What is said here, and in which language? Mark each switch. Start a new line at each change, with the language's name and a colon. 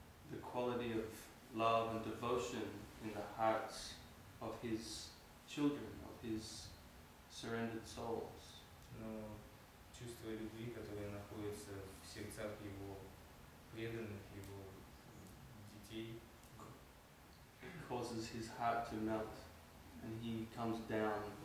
English: The quality of love and devotion in the hearts of his children, of his surrendered souls,
Russian: Но чувство любви, которое находится в сердцах его преданных, его детей,
English: causes his heart to melt, and he comes down